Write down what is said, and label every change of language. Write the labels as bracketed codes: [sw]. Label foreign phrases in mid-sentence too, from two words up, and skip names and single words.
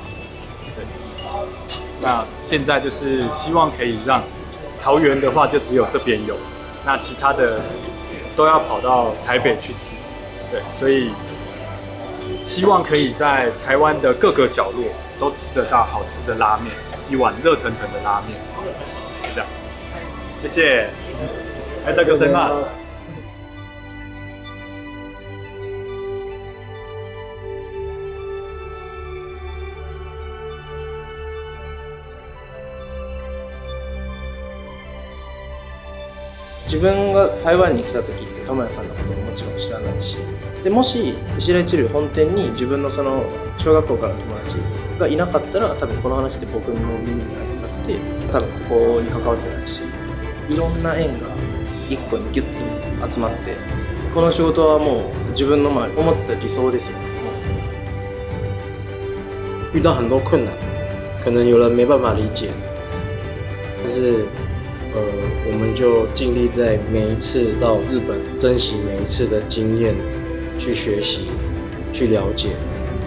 [zh] 对，那现在就是希望可以让桃园的话就只有这边有，那其他的都要跑到台北去吃。对，所以希望可以在台湾的各个角落都吃得到好吃的拉面，一碗热腾腾的拉面，就这样。谢谢， [ja] ありがとうございます。自分が台湾に来た時って智也さんのことももちろん知らないし、でもし石田一流本店に自分のその小学校からの友達がいなかったら多分この話って僕の耳に入ってなくて、多分ここに関わってないし、いろんな縁が一個にギュッと集まってここの仕事はもう自分の思ってた理想ですよね。 [zh] 遇到很多困难，可能有人没办法理解，但是我们就尽力在每一次到日本珍惜每一次的经验，去学习，去了解。